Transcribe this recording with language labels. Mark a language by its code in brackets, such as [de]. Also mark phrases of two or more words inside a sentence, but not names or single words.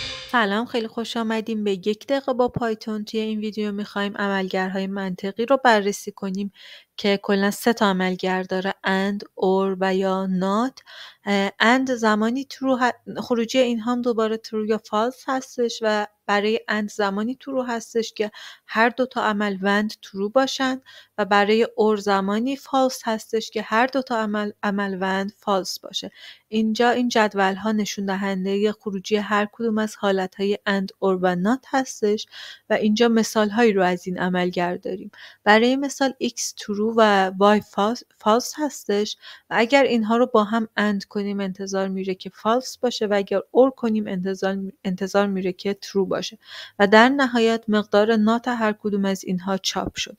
[fa] سلام، خیلی خوش آمدیم به 1 دقیقه با پایتون. توی این ویدیو میخوایم عملگرهای منطقی رو بررسی کنیم که کلا 3 تا عملگر داره: [en] and، or [fa] و یا [en] not. [fa] and زمانی خروجی این هم دوباره true یا false هستش و برای and زمانی true هستش که هر 2 تا عمل وند true باشن و برای or زمانی false هستش که هر 2 تا عمل وند false باشه. اینجا این جدول ها نشون دهنده خروجی هر کدوم از حالت های [en] and، or [fa] و not هستش و اینجا مثال هایی رو از این عملگر داریم. برای مثال x true و y false هستش و اگر اینها رو با هم and کنیم انتظار میره که false باشه و اگر or کنیم انتظار میره که true باشه و در نهایت مقدار not هر کدوم از اینها چاپ شده.